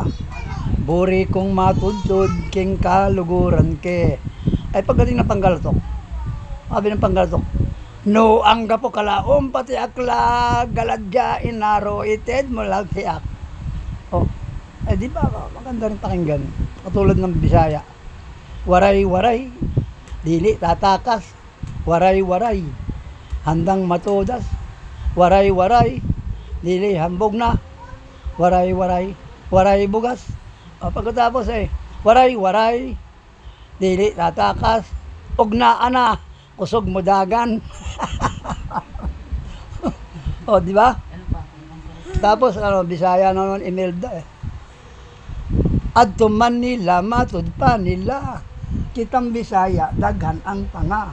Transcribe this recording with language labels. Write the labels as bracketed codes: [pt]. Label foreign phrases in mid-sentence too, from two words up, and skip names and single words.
[pam] Buri kong matudtod, king kaluguran ke. [tl] Ay pagdating ng Panggalatok, sabi ng Panggalatok, [pag] no angga po kalaom pati akla galadya inaro ited mo lang siyak. [tl] Oh, ay di ba maganda rin pakinggan. Katulad ng Bisaya. [war] Waray-waray, dili tatakas. Waray-waray, handang matodas. Waray-waray, dili hambog na. Waray-waray, waray bugas. [tl] O, pagkatapos waray-waray, [war] dili tatakas, ugnaan na, kusog mo dagan. [tl] O, di ba? Tapos, Bisaya naman, Imelda [ceb] Adto man nila, matud pa nila, kitang Bisaya, daghan ang tanga.